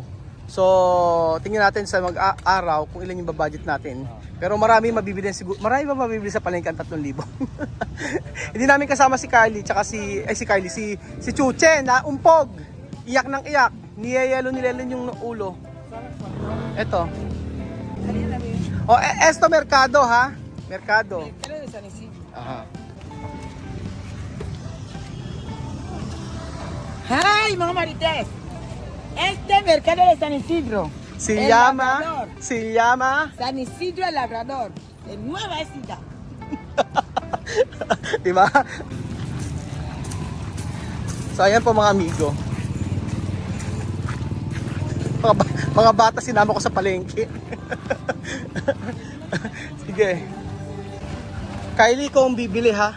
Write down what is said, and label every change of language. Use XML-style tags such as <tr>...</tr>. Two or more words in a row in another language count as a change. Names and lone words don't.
<tl>So tingnan natin sa mag-araw kung ilan yung budget natin. Pero marami mabibili siguro. Marami ba mabibili sa palengke ang 3,000? Hindi namin kasama si Kylie tsaka si Chuche na umpog. Iyak ng iyak. Niyelo yung ulo. Ito.</tl> <es>Esto mercado ha. Mercado. Aha.</es> <tl>¡Ay, mga marites!</tl> <es>Este mercado de San Isidro. Se llama San Isidro el Labrador, en Nueva Ecija.</es> <tl>Diba? So ayan po mga amigo. Mga bata sinama ko sa palengke. Sige. Kylie ko ang bibili ha.</tl>